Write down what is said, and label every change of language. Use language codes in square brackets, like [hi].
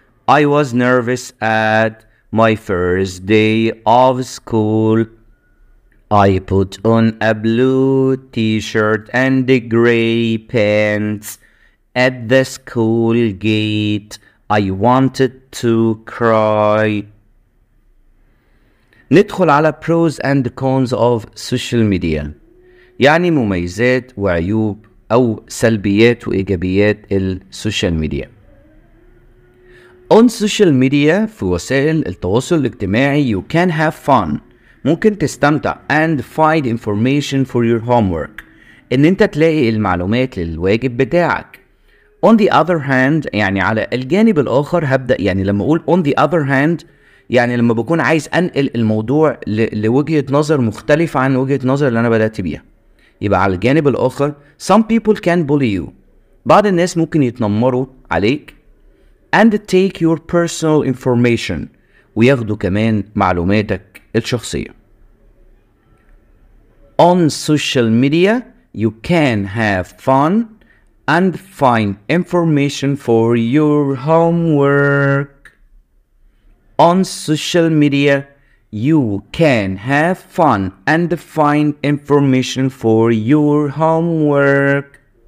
[en] I was nervous at my first day of school. I put on a blue t-shirt and the gray pants. At the school gate I wanted to cry. [ar] ندخل على [en] pros and cons of social media، [ar] يعني مميزات وعيوب أو سلبيات وإيجابيات السوشيال ميديا. [en] On social media [ar] في وسائل التواصل الاجتماعي [en] you can have fun. [ar] ممكن تستمتع [en] and find information for your homework. [ar] إن أنت تلاقي المعلومات للواجب بتاعك. [en] On the other hand [ar] يعني على الجانب الآخر هبدأ، يعني لما أقول on the other hand يعني لما بكون عايز أنقل الموضوع لوجهة نظر مختلفة عن وجهة نظر اللي أنا بدأت بيها. يبقى على الجانب الآخر [en] some people can bully you. [ar] بعض الناس ممكن يتنمروا عليك [en] and take your personal information [ar] وياخدوا كمان معلوماتك الشخصية. [en] On social media you can have fun and find information for your homework. On social media you can have fun and find information for your homework.